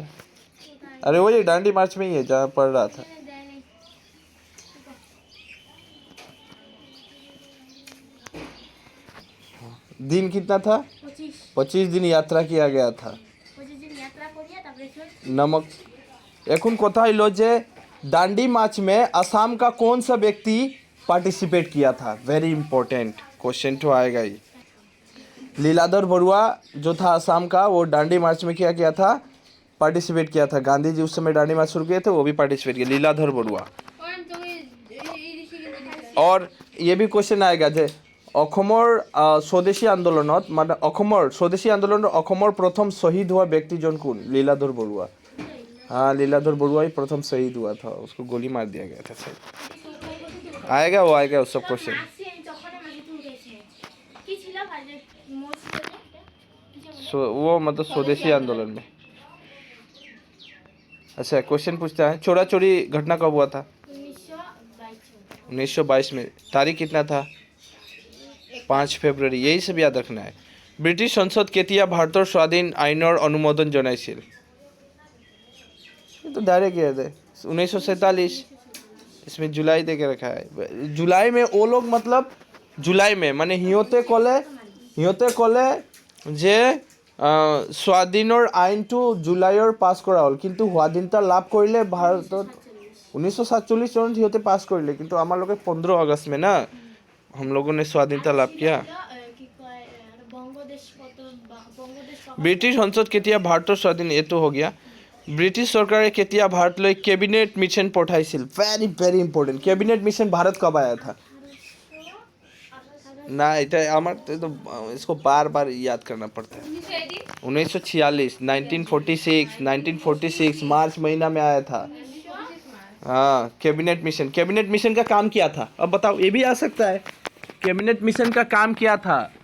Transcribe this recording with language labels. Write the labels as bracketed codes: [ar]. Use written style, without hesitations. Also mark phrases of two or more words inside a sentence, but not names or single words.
[hi] अरे वही डांडी मार्च में ही है जहाँ पढ़ रहा था। दिन कितना था? 25 दिन यात्रा किया गया था। नमक [as] এখন কথা হলো যে [hi] डांडी मार्च में असम का कौन सा व्यक्ति पार्टिसिपेट किया था? [en] very important question [hi] तो आएगा ही। लीलाधर बरुआ जो था असम का, वो डांडी मार्च में क्या किया था? पार्टिसिपेट किया था। गांधी जी उस समय डांडी मार्च शुरू किए थे, वो भी पार्टिसिपेट किया, लीलाधर बरुआ। और ये भी क्वेश्चन आएगा जे [as] অসমৰ স্বদেশী আন্দোলনত মানে অসমৰ স্বদেশী আন্দোলনৰ অসমৰ [hi] प्रथम शहीद हुआ व्यक्ति जन कौन? लीलाधर बरुआ। हाँ लीलाधर बरुआ ही प्रथम शहीद हुआ था, उसको गोली मार दिया गया था। सही आएगा, वो आएगा उस सब क्वेश्चन। वो मतलब स्वदेशी आंदोलन में। अच्छा क्वेश्चन पूछता है, चोरा चोरी घटना कब हुआ था? 1922 में। तारीख कितना था? 5 ফেব্রুৱাৰী। यही सब याद रखना है। [as] ব্ৰিটিছ সংসদ কেতিয়া ভাৰতৰ স্বাধীন আইনৰ অনুমোদন জনাইছিল? [hi] ये तो डायरेक्ट याद है, 1947। इसमें जुलाई दे के रखा है। जुलाई में वो लोग मतलब जुलाई में [as] মানে সিহঁতে ক'লে যে স্বাধীনৰ আইনটো জুলাইৰ পাছ কৰা হ'ল, কিন্তু স্বাধীনতা লাভ কৰিলে ভাৰতত 1947 চনত সিহঁতে পাছ কৰিলে, কিন্তু আমাৰ লোকে 15 [hi] अगस्त में ना हम लोगों ने स्वाधीनता लाभ किया। [as] ব্ৰিটিছ সংসদ কেতিয়া ভাৰতৰ স্বাধীন, এইটো [hi] हो गया। [as] ব্ৰিটিছ চৰকাৰে কেতিয়া ভাৰতলৈ कैबिनेट मिशन पठाइছিল? [en] very very important. [hi] कैबिनेट मिशन भारत कब आया था? ना [as] এটা আমার [hi] तो इसको बार बार याद करना पड़ता है। 1946, 1946 मार्च महीना में आया था। हाँ, कैबिनेट मिशन। कैबिनेट मिशन का काम क्या था? अब बताओ, ये भी आ सकता है। कैबिनेट मिशन का काम क्या था?